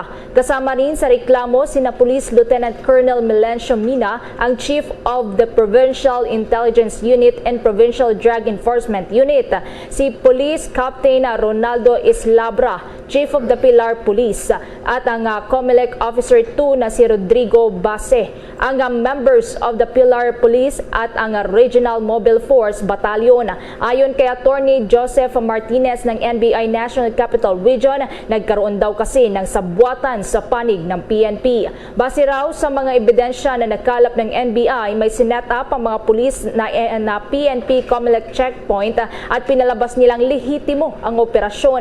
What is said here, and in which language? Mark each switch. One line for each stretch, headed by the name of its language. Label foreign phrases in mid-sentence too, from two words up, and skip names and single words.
Filipino: Kasama rin sa reklamo sina Police Lieutenant Colonel Melencio Mina, ang
English: Chief of the Provincial Intelligence Unit and Provincial Drug Enforcement Unit,
Filipino: si Police Captain Ronaldo Islabra,
English: Chief of the Pilar Police,
Filipino: at ang COMELEC Officer 2 na si Rodrigo Base, ang
English: members of the Pilar Police
Filipino: at ang Regional Mobile Force Battalion. Ayon kay Attorney Joseph Martinez ng NBI National Capital Region, nagkaroon daw kasi ng sabwatan sa panig ng PNP. Base raw sa mga ebidensya na nakalap ng NBI, may sinet up ang mga pulis na PNP COMELEC checkpoint at pinalabas nilang lehitimo ang operasyon.